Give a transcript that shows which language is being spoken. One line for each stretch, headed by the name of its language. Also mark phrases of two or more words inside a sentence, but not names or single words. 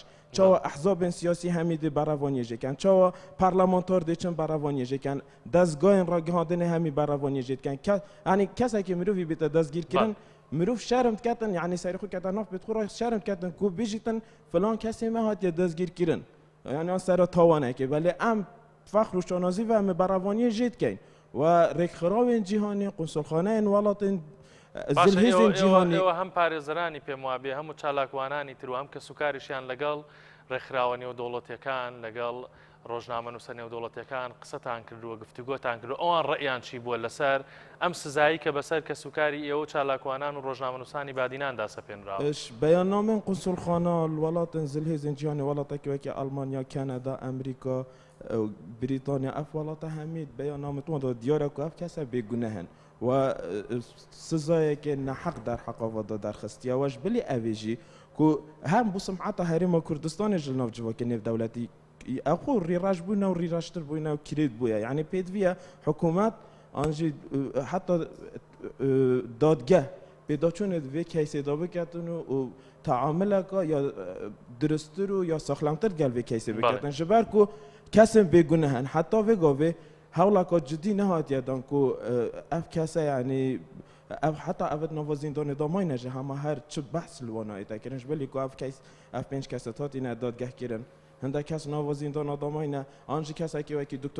Kurdish: çawa احزابên siyasî hemî dê beravaniyê jêkin çawa parlamentar dê çin beravaniyê jêkin dezgahên ragihandinê hemî beravaniyê jêkin yani kesekî mirovî bête dezgîrkirin mirov şerm diketin yani serî xwe ketin nav pêt xwe ra şerm diketin ku bêjîtin filan kesê me hatiye dezgîrkirin yani an sera tawanekê belê em fexr û şanazî ve em ê beravaniyê jê dikin و rêkxirawên cîhanî qunsulxaneyên welatên zilhêzên cîhanî
Central Kurdish: ئێوە هەم پارێزەرانی پێم وابێ هەموو چالاکوانانی تر و هەم کە سوکاریشیان لەگەڵ ڕێکخراوە نێودەوڵەتیەکان لەگەڵ ڕۆژنامە نووسە نێودەوڵەتیەکان قسەتان کردووە گفتوگۆتان کردو ئەوان ڕێیان چی بووە لەسەر ئەم سزایی کە بەسەر کە سوکاری ئێوە چالاکوانان و ڕۆژنامە نووسانی بادیناندا سەپێنراوە
Kurdish: بەیاننامەن قونسولخانە وڵاتên zilhêzên cîhanê welateke wekî Almanya, Kanada, Amerîka, Brîtanya ev welata hemî beyanname wan da diyar ku ev kese bêgunehin و سزایeke neheq derheqa ve da derxistiya we ji bilî ev ê jî ku hem bu simeta Herêma Kurdistanê ji nav civakê nêvdewletî ew xwe rêrej bûne û rêreştir bûne û kirêt bûye yani pêdiviye hikûmet an jî heta dadgeh pêdaçûnê di vê keysê da biketin û teamileka ya duristir û ya saxlemtir gel vê keysê biketin ji ber ku kesên bêgunehin heta vê gavê hewlaka cidî nehatiye dan ku ev kese yani ev heta evet nava zîndanê da mayne ji hema her çi behs li wan te kirin ji bilî ku ev pênc keset hatîne dadgehkirin hindek kes nava zîndana da mayne an jî kesekî wekî Dr.